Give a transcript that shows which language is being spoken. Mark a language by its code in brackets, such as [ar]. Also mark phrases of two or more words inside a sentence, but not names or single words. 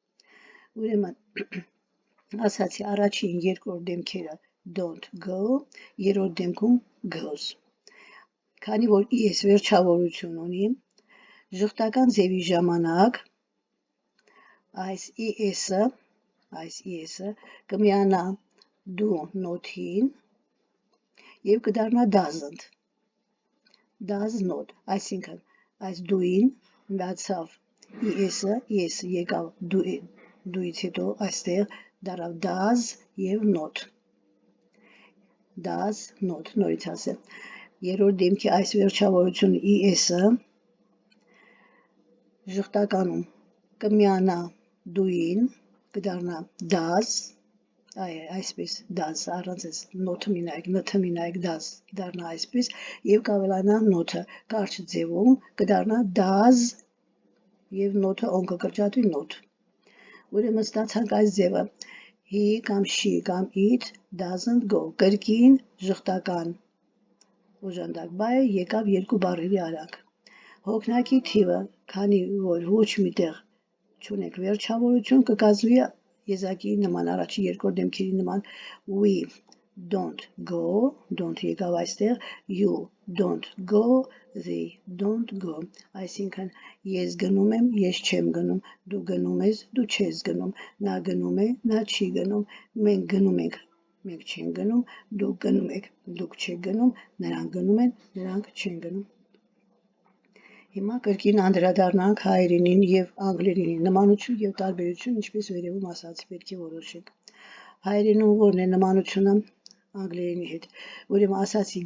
[hy] ուրեմն ասացի առաջին երկրորդ դեմքերը [en] don't go, [hy] երրորդ դեմքում goes, քանի որ es վերջավորություն ունի, ժխտական ձևի ժամանակ այս es-ը կմիանա [en] do not- [hy] ին և կդառնա [en] doesn't, does not, [hy] այսինքն այս do-ին միացավ es-ը եկավ do-ից հետո այստեղ դառավ does և not, նորից ասեմ, երրորդ դեմքի այս վերջավորությունը es-ը ժխտականում կմիանա do-ին, կդառնա does, այսպես does, առանց այս not-ը մի նայեք does, կդառնա այսպես և կավելանա not-ը, կարճ ձևում կդառնա does և not-ը օնքը կրճատվի not, ուրեմն ստացանք այս ձևը, he կամ she կամ [en] it doesn't go, [hy] կրկին ժխտական օժանդակ բայը եկավ երկու բառերի արանք, հոգնակի թիվը, քանի որ ոչ միտեղ չունենք վերջավորություն, կկազմվի եզակի նման, առաջի երկրորդ դեմքերի նման, [en] we don't go, don't [hy] եկավ այստեղ, [en] you don't go, they don't go, [hy] այսինքն ես գնում եմ, ես չեմ գնում, դու գնում ես, դու չես գնում, նա գնում է, նա չի գնում, մենք գնում ենք, մենք չենք գնում, դուք գնում եք, դուք չեք գնում, նրանք գնում են, նրանք չեն գնում, Հիմա կրկին անդրադառնանք հայերենին և անգլերենին, նմանություն և տարբերություն, ինչպես վերևում ասացի, պետք է որոշենք։ Հայերենում որն է նմանությունը անգլերենի հետ։ Ուրեմն ասացի